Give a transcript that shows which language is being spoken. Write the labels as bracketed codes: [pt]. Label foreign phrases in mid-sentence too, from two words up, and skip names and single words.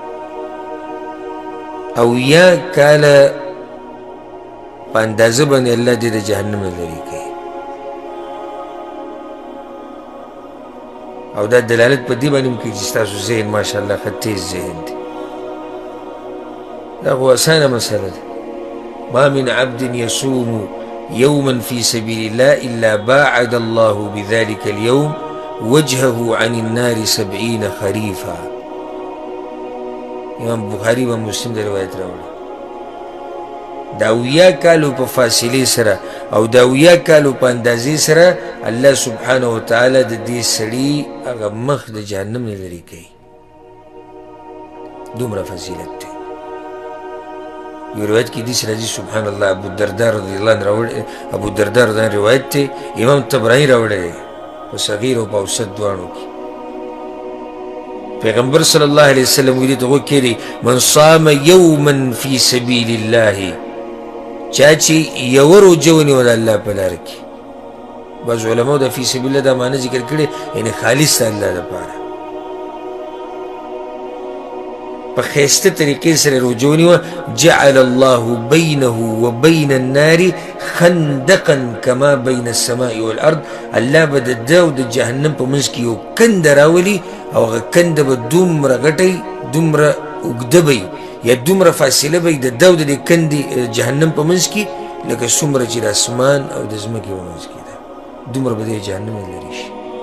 [ps] او یا کاله په اندازه باندې الله دې د جهنم نه لرې کوي. او دا دلالت په دې باندې هم کوي چې ستاسو ذهن ماشاءالله ښه تیز ذهن دی. دا خو اسانه مسله ده. [ar] ما من عبد يصوم يوما في سبيل الله إلا باعد الله بذلك اليوم وجهه عن النار 70 خريفا. [ps] امام بخاري و مسلم دا روایت راوړي. دا 70 کالو په فاصلې سره او دا 70 کالو په اندازې سره [ar] الله سبحانه وتعالی [ps] د دې سړي هغه مخ د جهنم نه لرې کوي. دومره فضیلت دی. یو روایت کې داسې راځي [ar] سبحان الله [ps] ابو الدرداء [ar] رضی الله عنه [ps] راوړی، ابو الدرداء [ar] رضی الله عنه [ps] روایت دی، امام طبراني راوړی دی په صغیر او په اوسط دواړو کې. پیغمبر [ar] صلی الله علیه وسلم [ps] ویلي ته غوږ کېږدئ [ar] من صام یوما فی سبیل الله، [ps] چا چې یوه روجه ونیوله الله په لاره کې. بعض علماو دا [ar] فی سبیل الله [ps] دا معنی ذکر کړې یعنې خالص د الله دپاره په ښایسته طریقې سره روجه ونیوه [ar] جعل الله بینه و بین النار خندقا کما بین السماء والارض. [ps] الله به د ده او د جهنم په منځ کې یو کنده راولي او هغه کنده به دومره غټی، دومره اوږده به یا دومره فاصله به د ده او د دې کندې جهنم په منځ کې لکه څومره چې د اسمان او د ځمکې په منځ کې ده، دومره به د جهنم نه لرې شي.